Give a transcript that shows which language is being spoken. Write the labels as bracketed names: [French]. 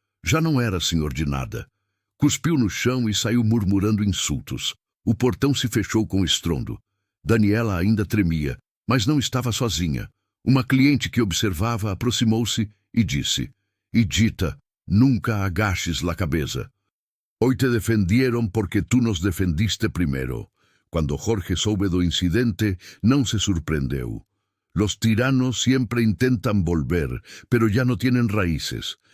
[Portuguese] Já não era senhor de nada. Cuspiu no chão e saiu murmurando insultos. O portão se fechou com estrondo. Daniela ainda tremia, mas não estava sozinha. Uma cliente que observava aproximou-se e disse: [Spanish] «Idita, nunca agaches la cabeza. Hoy te defendieron porque tú nos defendiste primero». Cuando [Portuguese] Jorge soube do incidente, não se surpreendeu. [Spanish] Los tiranos siempre intentan volver, pero ya no tienen raíces.